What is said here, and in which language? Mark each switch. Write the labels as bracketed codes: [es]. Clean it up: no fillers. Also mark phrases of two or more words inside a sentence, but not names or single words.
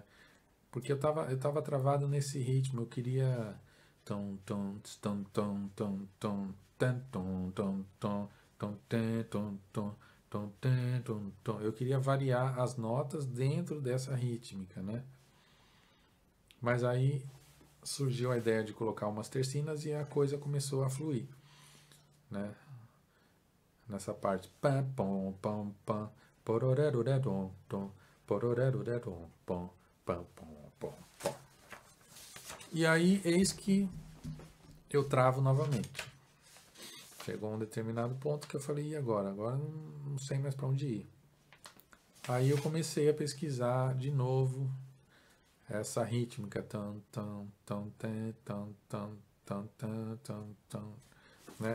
[pt] Porque eu tava travado nesse ritmo, eu queria tom tom tom tom tom tom tom tom tom tom tom tom tom tom. Eu queria variar as notas dentro dessa rítmica, né? Mas aí surgiu a ideia de colocar umas tercinas e a coisa começou a fluir, né? Nessa parte. Pam, pom, pam, pam, pororerurerом, tom, pororerurerом, pom, pam, pom, pom, pom. E aí, eis que eu travo novamente. Chegou a um determinado ponto que eu falei, e agora? Agora não sei mais para onde ir. Aí eu comecei a pesquisar de novo essa rítmica, tan, tan, tan, tan, tan, tan, tan, tan, tan, tan, né?